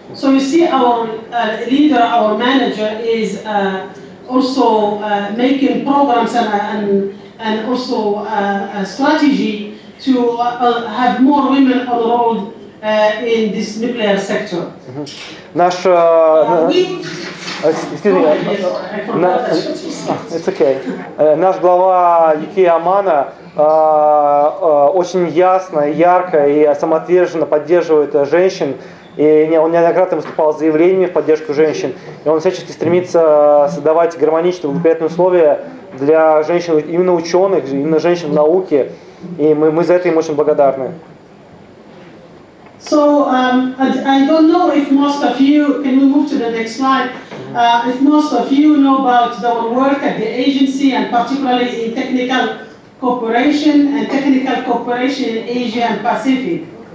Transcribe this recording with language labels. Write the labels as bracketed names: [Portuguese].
[English] So you see our leader, our manager is also making programs and also a strategy to have more women enrolled in this nuclear sector. [Russian] Наш, [English] it's okay. [Russian] Наш глава Юкия Амано очень ясно, ярко и самоотверженно поддерживает женщин. И он неоднократно выступал с заявлениями в поддержку женщин. И он всячески стремится создавать гармоничные, благоприятные условия для женщин, именно ученых, именно женщин в науке. И мы за это им очень благодарны. [English] So I don't know if most of you, can we move to the next slide? If most of you know about our work at the agency and particularly in technical cooperation and technical cooperation in Asia and Pacific.